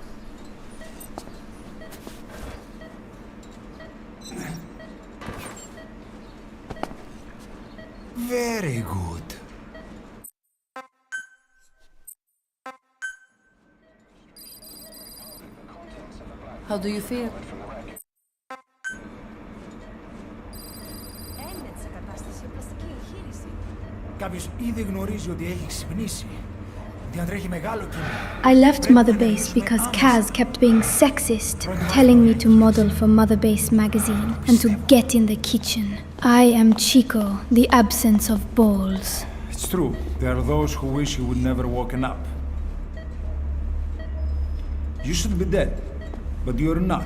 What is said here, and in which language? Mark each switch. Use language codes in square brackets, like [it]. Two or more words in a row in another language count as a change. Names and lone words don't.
[en] Very good. How do you feel? [el] Κάποιος ήδη γνωρίζει ότι έχει ξυπνήσει. Διατρέχει μεγάλο κίνημα. [en] I left Mother Base because Kaz kept being sexist, telling me to model for Mother Base magazine and to get in the kitchen. I am Chico, the absence of balls. It's true. There are those who wish you would never woken up. You should be dead, but you're not.